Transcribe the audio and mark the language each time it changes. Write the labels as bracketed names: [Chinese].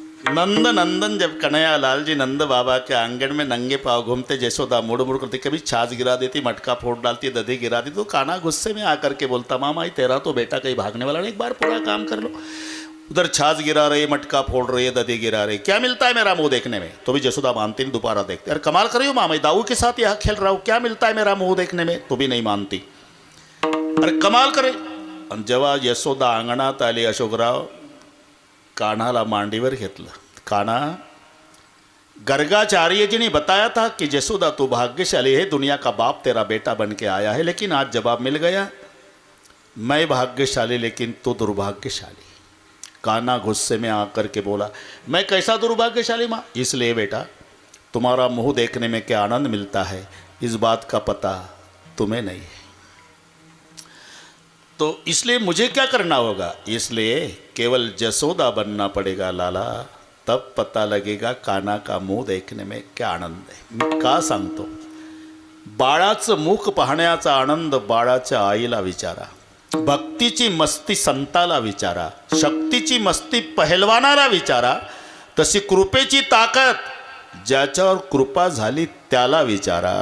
[Hindi] नंद नंदन जब कन्हैया लाल जी नंद बाबा के आंगन में नंगे पाँव घूमते, जयशोदा मुड़ मुड़ करती, कभी छाछ गिरा देती, मटका फोड़ डालती, दधी गिरा देती, तो कान्हा गुस्से में आकर के बोलता, मामा ये तेरा तो बेटा कहीं भागने वाला नहीं, एक बार पूरा काम कर लो. उधर छाछ गिरा रहे, मटका फोड़ रहे, दधी गिरा रहे, क्या मिलता है मेरा मुंह देखने में? तो भी जयशोदा मानती नहीं, दोबारा देखते. अरे कमाल कर रही हो मामा, दाऊ के साथ यहाँ खेल रहा हूँ, क्या मिलता है मेरा मुंह देखने में? तो भी नहीं मानती. अरे कमाल करे. [Marathi] आणि जेव्हा यशोदा अंगणात आली, अशोकराव कान्हाला मांडीवर घेतलं. [Hindi] कान्हा, गर्गाचार्य जी ने बताया था कि यशोदा तू भाग्यशाली है, दुनिया का बाप तेरा बेटा बन के आया है, लेकिन आज जवाब मिल गया, मैं भाग्यशाली लेकिन तू दुर्भाग्यशाली. कान्हा गुस्से में आकर के बोला, मैं कैसा दुर्भाग्यशाली माँ? इसलिए बेटा तुम्हारा मुंह देखने में क्या आनंद मिलता है इस बात का पता तुम्हें नहीं है. तो इसलिए मुझे क्या करना होगा? इसलिए केवल जसोदा बनना पड़ेगा लाला, तब पता लगेगा कान्हा का मुंह देखने में क्या आनंद है. [Marathi] मी का सांगतो? बाळाचं मुख पाहण्याचा आनंद बाळाच्या आईला विचारा. भक्तीची मस्ती संताला विचारा. शक्तीची मस्ती पहलवानाला विचारा. तशी कृपेची ताकद ज्याच्यावर कृपा झाली त्याला विचारा.